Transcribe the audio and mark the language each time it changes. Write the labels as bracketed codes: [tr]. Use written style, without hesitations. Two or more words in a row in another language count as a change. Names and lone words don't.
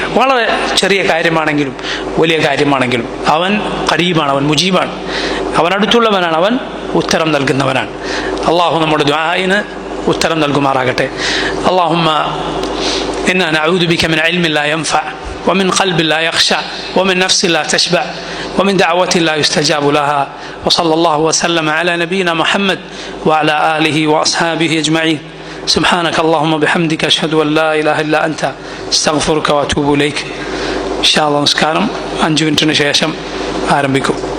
[ml] വളരെ ചെറിയ കാര്യമാണെങ്കിലും വലിയ കാര്യമാണെങ്കിലും അവൻ ഖരീബാണ്, അവൻ മുജീബാണ്, അവൻ അടുത്തുള്ളവനാണ്, അവൻ ഉത്തരം നൽകുന്നവനാണ്. അള്ളാഹു നമ്മുടെ ദുആഇന് ഉത്തരം നൽകുമാറാകട്ടെ. [ar] اللهم إنا نعوذ بك من علم لا ينفع ومن قلب لا يخشع ومن نفس لا تشبع ومن دعوة لا يستجاب لها وصلى الله وسلم على نبينا محمد وعلى آله وأصحابه أجمعين. سبحانك اللهم وبحمدك أشهد أن لا إله إلا أنت استغفرك وأتوب إليك. إن شاء الله [ml] نسكارم 5 മിനിറ്റിന് ശേഷം ആരംഭിക്കും.